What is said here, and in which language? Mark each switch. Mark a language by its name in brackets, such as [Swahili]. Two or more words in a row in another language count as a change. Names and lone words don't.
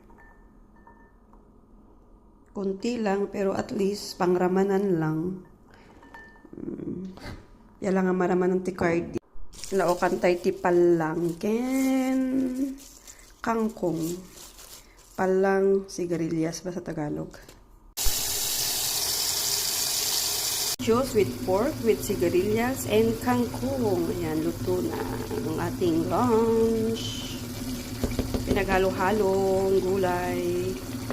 [Filipino] Kunti lang, pero [English] at least [Filipino] pangramanan lang. Yan lang ang maraman ng tikardi. [Iloko] Laokan tayo ti palangken. Kangkong. [Filipino] Palang sigarilyas ba sa Tagalog? [English] Juice with pork, with sigarilyas, and kangkong. [Filipino] Ayan, luto na ang ating lunch. Pinaghalo-halong gulay.